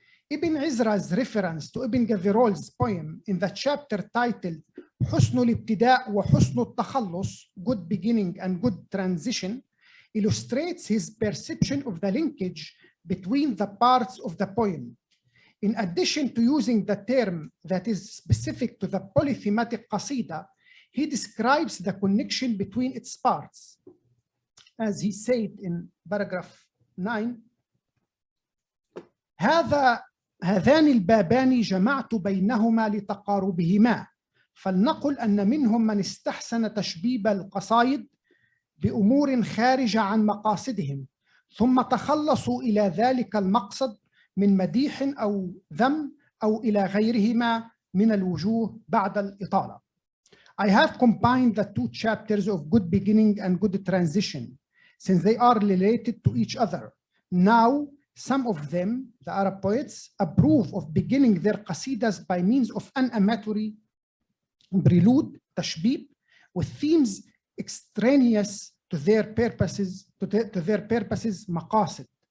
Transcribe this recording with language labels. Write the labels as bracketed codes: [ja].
[en] Ibn Izra's reference to Ibn Gabirol's poem in the chapter titled حسن الابتداء وحسن التخلص, good beginning and good transition, illustrates his perception of the linkage between the parts of the poem. In addition to using the term that is specific to the polythematic qasida, he describes the connection between its parts. As he said in paragraph 9, [ar] هذان البابان جمعت بينهما لتقاربهما، فلنقل أن منهم من استحسن تشبيب القصائد بأمور خارجة عن مقاصدهم، ثم تخلصوا إلى ذلك المقصد من مديح أو ذم أو إلى غيرهما من الوجوه بعد الإطالة. [en] I have combined the two chapters of good beginning and good transition, since they are related to each other. Now, some of them, the Arab poets, approve of beginning their qasidas by means of an amatory prelude, tashbib, with themes extraneous to their purposes, maqasid.